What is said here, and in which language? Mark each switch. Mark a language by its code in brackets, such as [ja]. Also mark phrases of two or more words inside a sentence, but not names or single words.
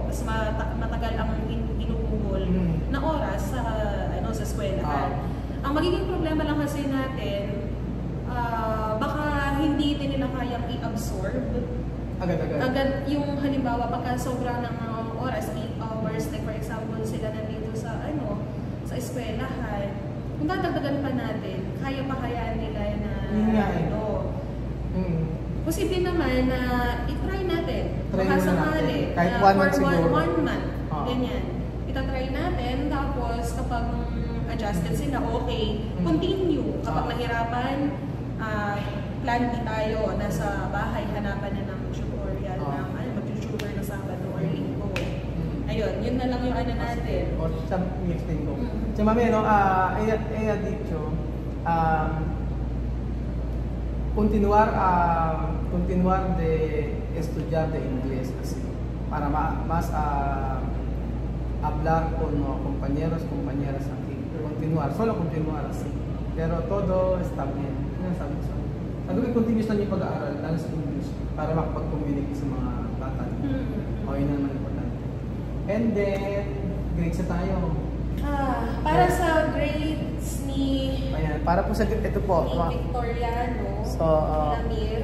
[tl] Mas matagal ang inuugol na oras sa eskwelahan. Ang magiging problema lang kasi natin, baka hindi din nila kayang i-absorb. Agad-agad. Agad yung halimbawa, pagka sobra ng oras, 8 hours, [en] like for example, [tl] sila nandito sa sa eskwelahan. Kung dadagdagan pa natin, kaya pa kayaan nila na posible naman na i-try natin. Baka sakali. Kahit 1 month siguro. 1 month. Ganyan. Itatry natin, tapos kapag adjusted sila, [en] okay, continue. [tl] Kapag nahirapan, [en] plan B [tl] tayo. Nasa bahay, hanapan na ng tutorial ng mag-tutor na Sabado or Linggo. Ayun, yun na lang yung natin. O, i-explain ko. So, mami, [es] dicho, continuar de estudiar de inglés así, para más hablar con compañeras aquí, solo continuar así, pero todo está bien. [tl] Sabi ko, continuous lang yung pag-aaral, lalo sa English, para makapag-communicate sa mga bata. O, yun naman importante. [en] And then, [tl] grades na tayo. Para sa grades ni... Ayan, para po sa ito po. Ni Victoriano, Amir.